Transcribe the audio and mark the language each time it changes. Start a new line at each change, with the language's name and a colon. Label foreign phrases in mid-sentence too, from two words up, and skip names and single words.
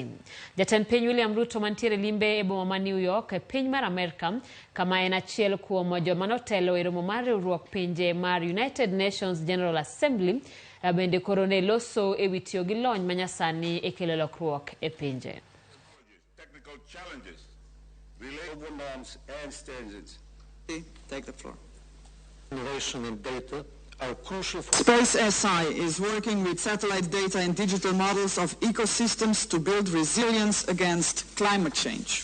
Luo (Kenya and Tanzania): Jatend piny William Ruto mantiere limbe e boma ma New York e piny mar Amerika kama en achiel kuom joma notelo e romo mar riwruok pinje mar United Nations General Assembly bende koro ne loso e wi tiyo gi lony manyasani e kelo lokruok e pinje.
English: Technical challenges, global norms and standards. Take the floor. Innovation and data are crucial for Space SI is working with satellite data and digital models of ecosystems to build resilience against climate change.